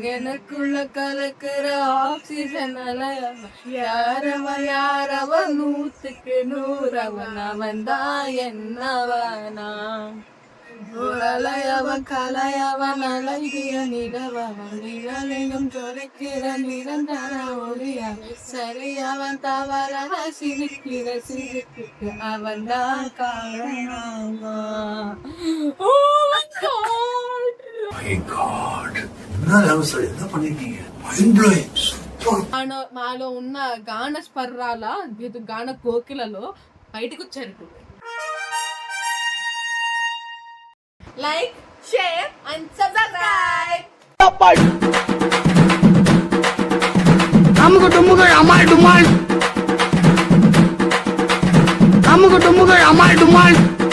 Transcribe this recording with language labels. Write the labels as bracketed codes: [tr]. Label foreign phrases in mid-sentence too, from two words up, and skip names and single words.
[ta] எனக்குள்ள கலக்குற ஆக்சிஜன் அலையவன் யாரவ 100க்கு 100 அவன் தான் என்னவனா அலையவன் கலையவன் அழகிய நிலவன் நிழலையும் தொலைக்கிற நிரந்தர ஒளியா சரி அவன் தவறான சிரிக்கிற சிரிப்புக்கு அவன் தான் காரணமா. [te] మాలో ఉన్న గాన స్పర్రాల గాన కోకిలలో బయటకు వచ్చారు. [en] Like, share and subscribe. [ta] அமுக டுமுகள் அமால் டுமால்.